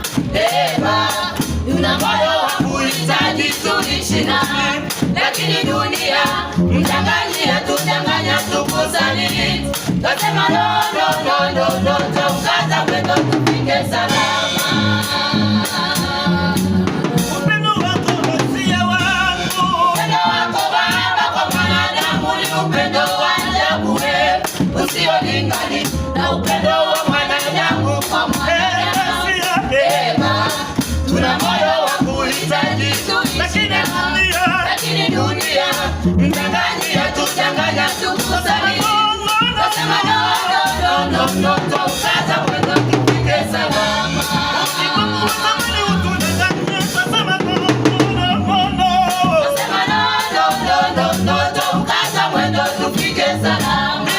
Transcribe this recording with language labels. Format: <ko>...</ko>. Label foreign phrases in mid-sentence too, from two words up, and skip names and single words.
<sw>Ema, una moyo wa kuhitaji tuishi naye, lakini dunia mchanganyia, tudanganya, tukusaliti. Kasema</sw> <en>no, no, no, no, no,</en> <sw>tukaza mwendo tufike salama. Upendo wako Mesia wangu, upendo wako Baba kwa mwanadamu ni upendo wa ajabu usiolingani na upendo wa mwanadamu kwa mwanadamu. Ema, tuna moyo wa kuhitaji, lakini dunia mchanganyia, tudanganya, tukusaliti. Kasema</sw> <en>no, no, no, no, no,</en> <sw>tukaza mwendo tufike salama. Kasema</sw> <en>no, no, no, no, no,</en> <sw>tukaza mwendo tufike salama.</sw>